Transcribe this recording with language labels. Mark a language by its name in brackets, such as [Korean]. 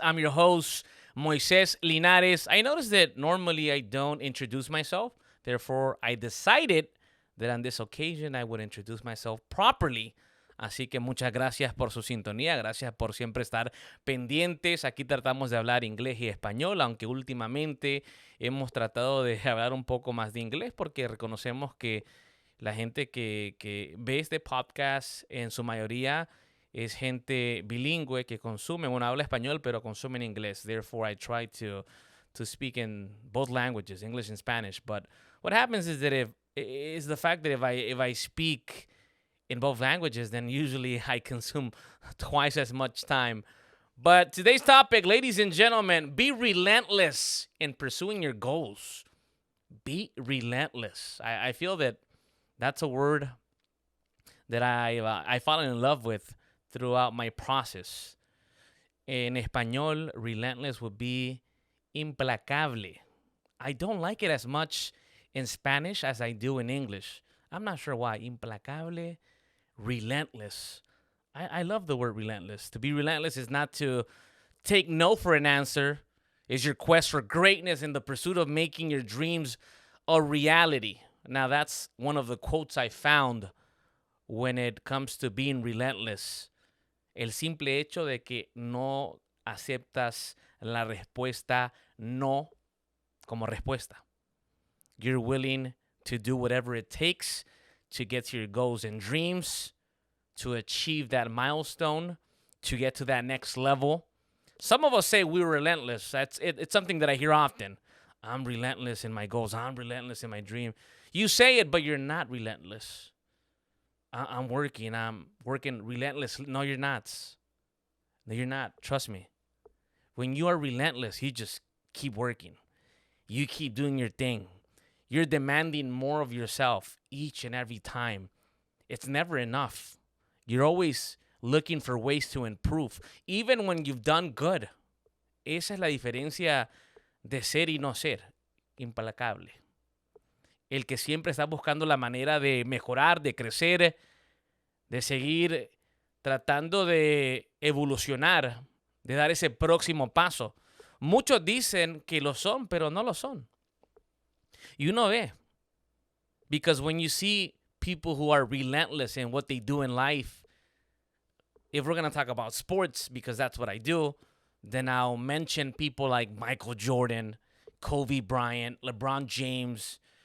[English] I'm your host, Moises Linares. I noticed that normally I don't introduce myself. Therefore, I decided that on this occasion I would introduce myself properly. [Spanish] Así que muchas gracias por su sintonía, gracias por siempre estar pendientes. Aquí tratamos de hablar inglés y español, aunque últimamente hemos tratado de hablar un poco más de inglés porque reconocemos que la gente que ve este podcast en su mayoría es gente bilingüe que consume, bueno, habla español, pero consume en inglés. [English] Therefore, I try to speak in both languages, English and Spanish. But what happens is that if I speak in both languages, then usually I consume twice as much time. But today's topic, ladies and gentlemen, be relentless in pursuing your goals. Be relentless. I feel that that's a word that I fallen in love with throughout my process. [Spanish] En español, [English] relentless would be implacable. I don't like it as much in Spanish as I do in English. I'm not sure why. Implacable, relentless. I love the word relentless. To be relentless is not to take no for an answer. It's your quest for greatness in the pursuit of making your dreams a reality. Now, that's one of the quotes I found when it comes to being relentless. [Spanish] El simple hecho de que no aceptas la respuesta no como respuesta. [English] You're willing to do whatever it takes to get to your goals and dreams, to achieve that milestone, to get to that next level. Some of us say we're relentless. It's something that I hear often. I'm relentless in my goals. I'm relentless in my dream. You say it, but you're not relentless. I'm working relentlessly. No, you're not. No, you're not. Trust me. When you are relentless, you just keep working. You keep doing your thing. You're demanding more of yourself each and every time. It's never enough. You're always looking for ways to improve, even when you've done good. [Spanish] Esa es la diferencia de ser y no ser. Implacable. El que siempre está buscando la manera de mejorar, de crecer, de seguir tratando de evolucionar, de dar ese próximo paso. Muchos dicen que lo son, pero no lo son. Y uno ve. [English] Because when you see people who are relentless in what they do in life, if we're going to talk about sports, because that's what I do, then I'll mention people like Michael Jordan, Kobe Bryant, LeBron James.